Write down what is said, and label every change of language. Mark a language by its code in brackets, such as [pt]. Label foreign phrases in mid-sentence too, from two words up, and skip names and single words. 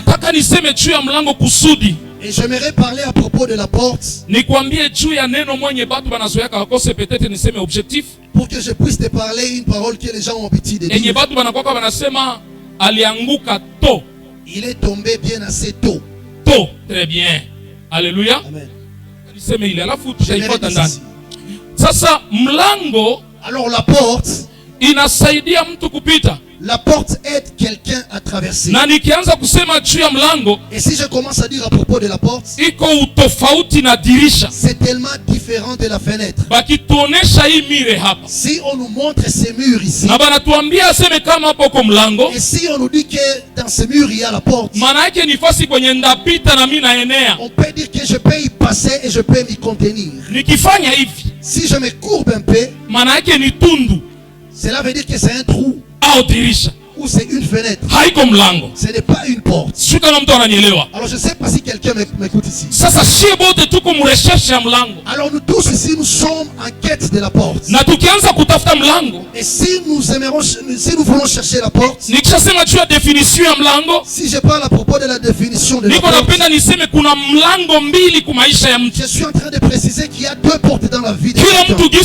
[fr] Et j'aimerais parler à propos de la porte, pour que je puisse te parler une parole que les gens ont l'habitude de dire. Il est tombé bien assez tôt. Tôt, très bien. Alléluia. Amen. Alors la porte, [sw] inasaidia mtu kupita. [fr] La porte aide quelqu'un à traverser. [sw] Na nikianza kusema juu ya mlango, [fr] et si je commence à dire à propos de la porte, [sw] iko utofauti na dirisha. [fr] C'est tellement différent de la fenêtre. [sw] Bakituonesha hii mire hapa, [fr] si on nous montre ces murs ici, [sw] na banatuambia aseme kama hapo kwa mlango, [fr] et si on nous dit que dans ces murs il y a la porte, [sw] maana yake ni fasi kwenye ndapita na mimi naenea. [fr] On peut dire que je peux y passer et je peux m'y contenir. [sw] Nikifanya hivi, [fr] si je me courbe un peu, [sw] maana yake ni tundu. [fr] Cela veut dire que c'est un trou. Ou c'est une fenêtre. Ce n'est pas une porte. Alors je ne sais pas si quelqu'un m'écoute ici. Alors nous tous ici nous sommes en quête de la porte. Et si nous voulons chercher la porte, si je parle à propos de la définition de la porte, je suis en train de préciser qu'il y a deux portes dans la vie de chacun.